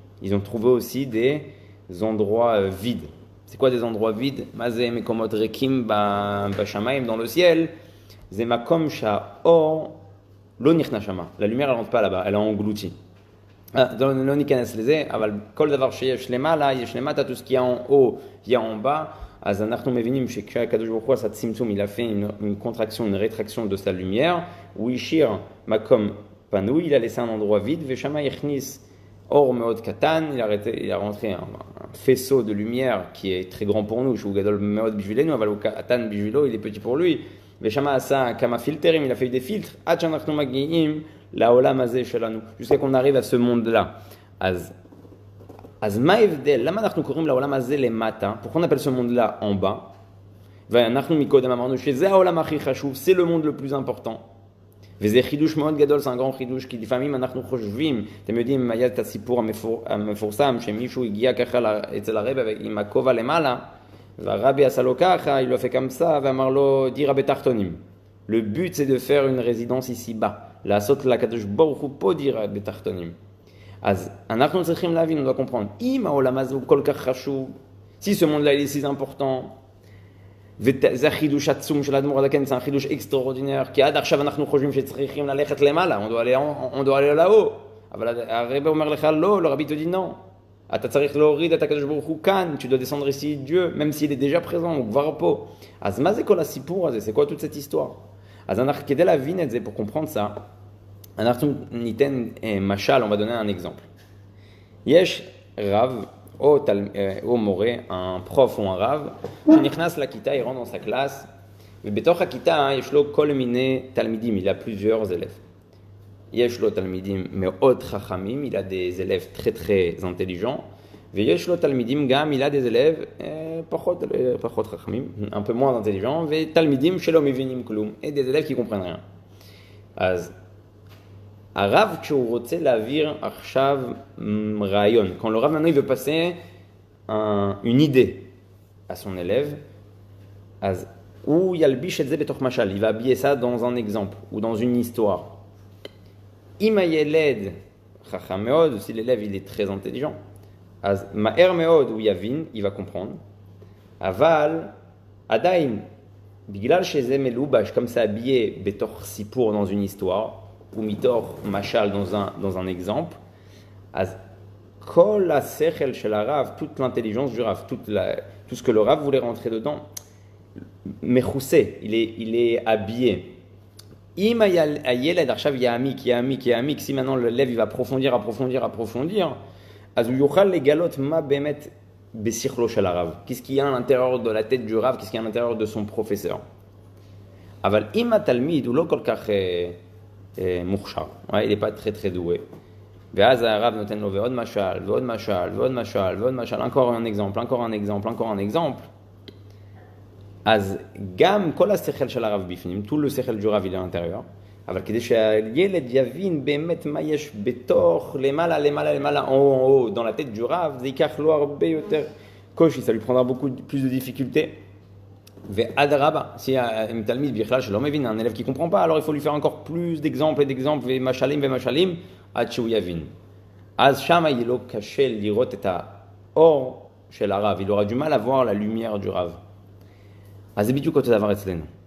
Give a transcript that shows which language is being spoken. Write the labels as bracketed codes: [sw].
[fr] Ils ont trouvé aussi des endroits vides. C'est quoi des endroits vides? [he] מה זה מקומות ריקים בשמיים, [fr] dans le ciel? [he] זה מקום שהאור לא נכנס שמה. [fr] La lumière elle rentre pas là-bas, elle est engloutie. [he] לא ניכנס לזה, אבל כל דבר שיש למעלה, יש למטה, [fr] tout ce qu'il y a en haut, il y a en bas. [he] אז אנחנו מבינים שכשהקדוש ברוך הוא עשה צמצום, [fr] il a fait une contraction, une rétraction de sa lumière, [he] הוא השאיר מקום פנוי, [fr] il a laissé un endroit vide, [he] ושם הכניס אור מאוד קטן, [fr] il a rentré un faisceau de lumière qui est très grand pour nous, [he] שהוא גדול מאוד בשבילנו, אבל הוא קטן בשבילו, [fr] il est petit pour lui, [he] ושם עשה כמה פילטרים, [fr] il a fait des filtres, [he] עד שאנחנו מגיעים לעולם הזה שלנו, [fr] jusqu'à qu'on arrive à ce monde-là. [he] אז מה ההבדל? למה אנחנו קוראים לעולם הזה למטה? [fr] pourquoi on appelle ce monde-là en bas? [he] ואנחנו מקודם אמרנו שזה העולם הכי חשוב, [fr] c'est le monde le plus important. [he] וזה חידוש מאוד גדול, [fr] c'est un grand [he] חידוש, כי לפעמים אנחנו חושבים, אתם יודעים, היה את הסיפור המפורסם, שמישהו הגיע ככה אצל הרבי עם הכובע למעלה, והרבי עשה לו ככה, [fr] il le fait comme ça, [he] ואמר לו, דירה בתחתונים. [fr] Le but c'est de faire une résidence ici-bas. [he] לעשות לקדוש ברוך הוא פה דירה בתחתונים. אז אנחנו צריכים להבין, [fr] on doit comprendre, [he] אם העולם הזה הוא כל כך חשוב, [fr] si ce monde-là il est si important, [he] וזה החידוש עצום של האדמו"ר הזקן, [fr] c'est un [he] חידוש [fr] extraordinaire, [he] כי עד עכשיו אנחנו חושבים שצריכים ללכת למעלה, [fr] on doit aller là-haut. [he] אבל הרב אומר לך לא, [fr] le rabbi te dit non. [he] אתה צריך להוריד את הקדוש ברוך הוא כאן, [fr] tu dois descendre ici Dieu, même s'il est déjà présent, [he] הוא כבר פה. אז מה זה כל הסיפור הזה? [fr] C'est quoi toute cette histoire? [he] אז אנחנו, כדי להבין את זה, [fr] pour comprendre ça, [he] אנחנו ניתן משל, [fr] on va donner un exemple. [he] יש רב, או מורה, [fr] un prof ou un [he] רב, שנכנס לכיתה, [fr] il rentre dans sa classe, [he] ובתוך הכיתה יש לו כל מיני תלמידים, [fr] il a plusieurs élèves. [he] יש לו תלמידים מאוד חכמים, [fr] il a des élèves très très intelligents, [he] ויש לו תלמידים גם, [fr] il a des élèves [he] פחות חכמים, [fr] un peu moins intelligents, [he] ותלמידים שלא מבינים כלום, [fr] et des élèves qui comprennent rien. [he] אז הרב, כשהוא רוצה להעביר עכשיו רעיון, [fr] quand le רב maintenant il veut passer une idée à son élève, [he] אז הוא ילביש את זה בתוך משל, [fr] il va habiller ça dans un exemple ou dans une histoire. [he] אם הילד חכם מאוד, [fr] si l'élève il est très intelligent, [he] אז מהר מאוד הוא יבין, [fr] il va comprendre, [he] אבל עדיין, בגלל שזה מלובש, [fr] comme ça habillé [he] בתוך סיפור [fr] dans une histoire, ou [he] מתוך משל [fr] dans un exemple, [he] אז כל השכל של הרב, [fr] toute l'intelligence du [he] רב, [fr] tout ce que le [he] רב [fr] voulait rentrer dedans, [he] מכוסה, [fr] il est habillé. [he] אם הילד עכשיו יעמיק, [fr] si maintenant l'élève il va approfondir, [he] אז הוא יוכל לגלות מה באמת בשכלו של הרב. [fr] Qu'est-ce qu'il y a à l'intérieur de la tête du רב, qu'est-ce qu'il y a à l'intérieur de son professeur. [he] אבל אם התלמיד הוא לא כל כך מוכשר, [fr] il n'est pas très très doué, [he] ואז הרב נותן לו ועוד משל, [fr] encore un exemple, [he] אז גם כל השכל של הרב בפנים, tout le שכל du רב [fr] il est à l'intérieur, [he] אבל כדי שהילד יבין באמת מה יש בתוך, למעלה, [fr] en haut, dans la tête du [he] רב, זה ייקח לו הרבה יותר קושי, [fr] ça lui prendra beaucoup plus de difficultés. [he] ואדרבה, [fr] si un תלמיד [he] בכלל שלא מבין, [fr] un élève qui comprend pas, alors il faut lui faire encore plus d'exemples [he] ומשלים, עד שהוא יבין. אז שם יהיה לו קשה לראות את האור של הרב, [fr] il aura du mal à voir la lumière du [he] רב. אז זה בדיוק אותו דבר אצלנו.